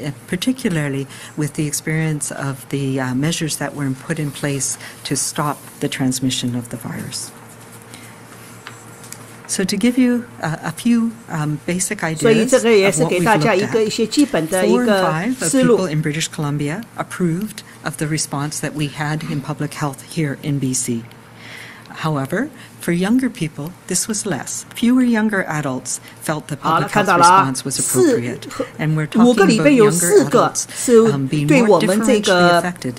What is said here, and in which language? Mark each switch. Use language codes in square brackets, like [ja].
[en] Particularly with the experience of the measures that were put in place to stop the transmission of the virus. So to give you a few basic ideas [zh] 所以这个也是给大家一些基本的一个思路。 [en] 4 in British Columbia approved of the response that we had in public health here in BC. However, for younger people, this was less. Fewer younger adults felt the public health response was appropriate. And we're talking about younger adults being more differentially affected.